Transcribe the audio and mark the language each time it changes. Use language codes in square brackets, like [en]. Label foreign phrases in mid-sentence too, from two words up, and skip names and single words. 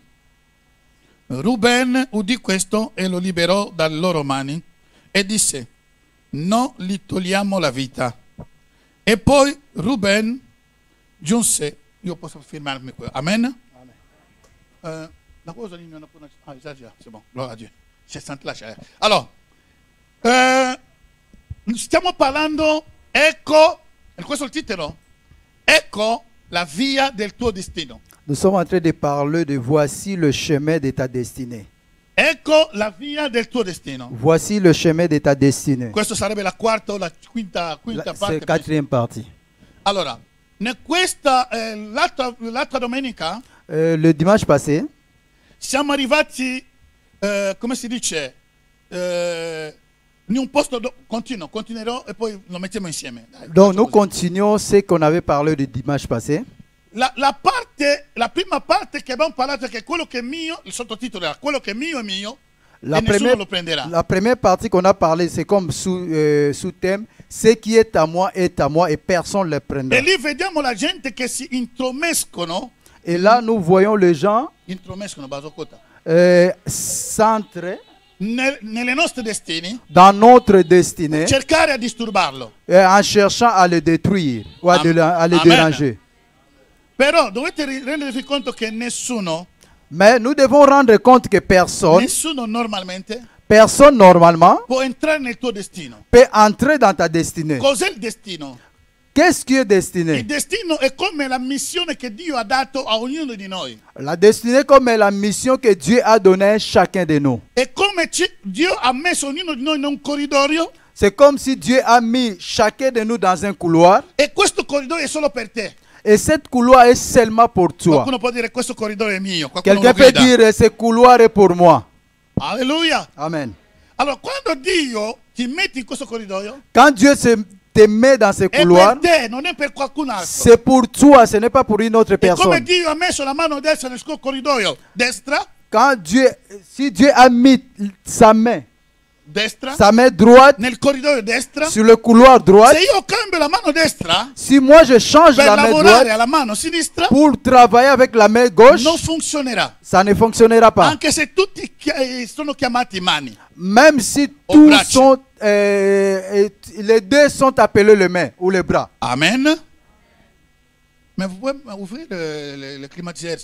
[it] Ruben udì questo e lo liberò dalle loro mani e disse: non gli togliamo la vita. E poi Ruben giunse. Io posso firmarmi qui. Amen. La cosa lì non è esagerato. [fr] C'est bon. [it] Gloria a Dio. C'è sente la chair. Allora, stiamo parlando, ecco, questo è il titolo. Ecco la via del tuo destino. [fr] Nous sommes en train de parler de voici le chemin de ta destinée. [it] Ecco la via del tuo destino. [fr] Voici le chemin de ta destinée. [it] Questo sarebbe la quarta o la quinta parte. [fr] C'est la quatrième partie. [it] Allora, l'altra domenica [fr] Le dimanche passé, [it] siamo arrivati, come si dice, in un posto continuerò e poi lo mettiamo insieme. Dai, [fr] donc nous continuons ce qu'on avait parlé le dimanche passé. [it] La prima parte che abbiamo parlato è che quello che è mio, il sottotitolo era quello che è mio e nessuno lo prenderà. [fr] La première partie qu'on a parlé, c'est comme sous-thème, ce qui est à moi et personne ne le prendra. [it] E lì vediamo la gente che si intromescono. [fr] Et là, nous voyons les gens s'entrer [it] nelle nostre destini, [fr] dans notre destinée, [it] cercare a disturbarlo. [fr] En cherchant à le détruire ou à le déranger. [it] Però dovete rendervi conto che nessuno [fr] Mais nous devons rendre compte que [it] nessuno normalmente [fr] personne normalement, [it] può entrare nel tuo destino. [fr] peut entrer dans ta destinée. [it] Cos'è il destino? [fr] Qu'est-ce qui est [it] Il [fr] destiné? [it] destino è come la missione che Dio ha dato a ognuno di noi. [fr] La destinée comme la mission que Dieu a donnée à chacun de nous. [it] È come Dio ha messo ognuno di noi in un corridoio [fr] C'est comme si Dieu a mis chacun de nous dans un couloir [it] e questo corridoio è solo per te. [fr] et cette couloir est seulement pour toi. [it] Qualcuno può dire questo corridoio è mio. Qualcuno [fr] Quelqu'un [it] lo [fr] peut [it] grida. [fr] dire ce couloir est pour moi. Alleluia. Amen. [it] Allora, quando Dio ti metti in questo corridoio, [fr] Quand Dieu te met dans ce [it] è [fr] couloir, [it] per te, non è per qualcun altro. [fr] c'est pour toi, ce n'est pas pour une autre [it] E come [fr] personne. [it] Dio ha messo la mano destra nel suo corridoio, destra, [fr] Si Dieu a mis sa main droite [it] nel corridoio destra, [fr] sur le couloir droit, [it] se io cambio la mano destra [fr] si moi je change [it] per [fr] la main [it] lavorare [fr] droite [it] alla mano sinistra, [fr] pour travailler avec la main gauche, [it] non funzionerà. [fr] ça ne fonctionnera pas. [it] Anche se tutti sono chiamati mani. [fr] Même si Au tous [it] braccio. [fr] sont, les deux sont appelés les mains ou les bras. Amen. Mais vous pouvez ouvrir le climatiseur.